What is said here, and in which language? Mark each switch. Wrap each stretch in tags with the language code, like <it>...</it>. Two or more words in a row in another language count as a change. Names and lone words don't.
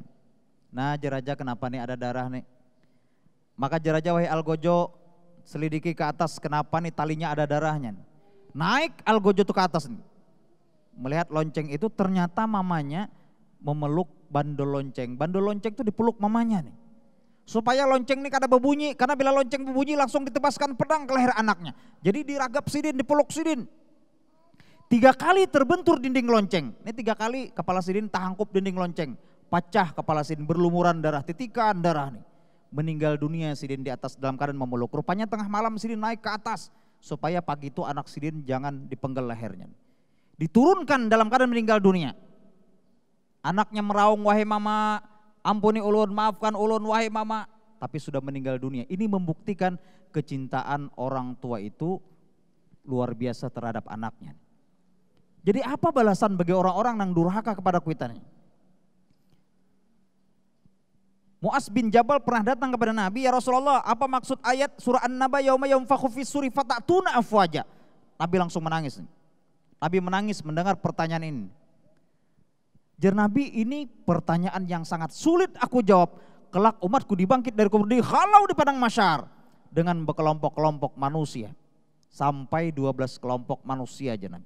<id>Nah, Raja kenapa nih ada darah nih? Maka Raja wahai Algojo selidiki ke atas kenapa nih talinya ada darahnya. Naik Algojo tuh ke atas nih. Melihat lonceng itu ternyata mamanya memeluk bandul lonceng. Bandul lonceng itu dipeluk mamanya nih. Supaya lonceng ini kada berbunyi, karena bila lonceng berbunyi langsung ditebaskan pedang ke leher anaknya. Jadi diragap sidin, dipeluk sidin. 3 kali terbentur dinding lonceng. Ini 3 kali kepala sidin tahangkup dinding lonceng. Pecah kepala sidin, berlumuran darah, titikan darah nih. Meninggal dunia sidin di atas dalam keadaan memeluk. Rupanya tengah malam sidin naik ke atas. Supaya pagi itu anak sidin jangan dipenggal lehernya. Diturunkan dalam keadaan meninggal dunia. Anaknya meraung, wahai mama, ampuni ulun, maafkan ulun, wahai mama. Tapi sudah meninggal dunia. Ini membuktikan kecintaan orang tua itu luar biasa terhadap anaknya. Jadi apa balasan bagi orang-orang yang durhaka kepada kuitannya? Mu'az bin Jabal pernah datang kepada Nabi, ya Rasulullah, apa maksud ayat surah An-Naba</id> <ar>يوم ينفخ في الصور فتأتون أفواجا?</ar> <id>Nabi langsung menangis. Nabi menangis mendengar pertanyaan ini. Jar Nabi, ini pertanyaan yang sangat sulit aku jawab. Kelak umatku dibangkit dari kubur dihalau di padang mahsyar dengan berkelompok-kelompok manusia. Sampai 12 kelompok manusia aja Nabi.</id>